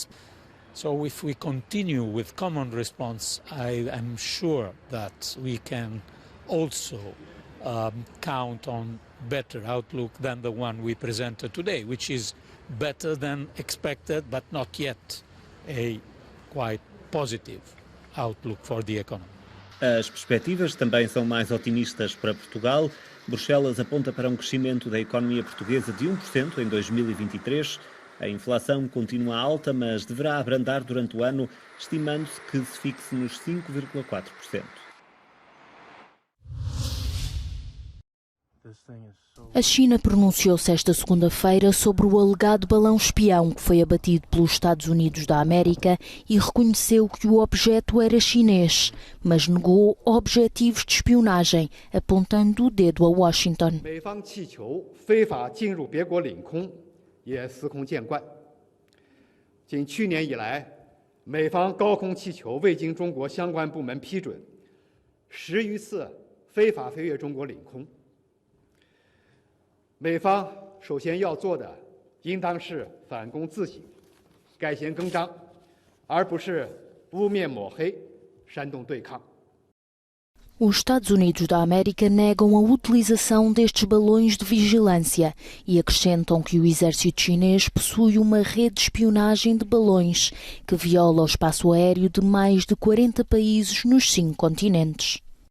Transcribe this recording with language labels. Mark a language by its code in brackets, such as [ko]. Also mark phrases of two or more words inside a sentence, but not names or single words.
[en] So if we continue with common response, I am sure that we can also count on better outlook than the one we presented today, which is better than expected, but not yet a quite positive outlook for the economy. [pt] As perspectivas também são mais otimistas para Portugal. Bruxelas aponta para um crescimento da economia portuguesa de 1% em 2023. A inflação continua alta, mas deverá abrandar durante o ano, estimando-se que se fixe nos 5,4%. A China pronunciou-se esta segunda-feira sobre o alegado balão espião que foi abatido pelos Estados Unidos da América e reconheceu que o objeto era chinês, mas negou objetivos de espionagem, apontando o dedo a Washington. [zh] 也司空见惯。仅去年以来，美方高空气球未经中国相关部门批准，10余次非法飞越中国领空。美方首先要做的，应当是反躬自省，改弦更张，而不是污蔑抹黑、煽动对抗。 [pt] Os Estados Unidos da América negam a utilização destes balões de vigilância e acrescentam que o exército chinês possui uma rede de espionagem de balões que viola o espaço aéreo de mais de 40 países nos 5 continentes.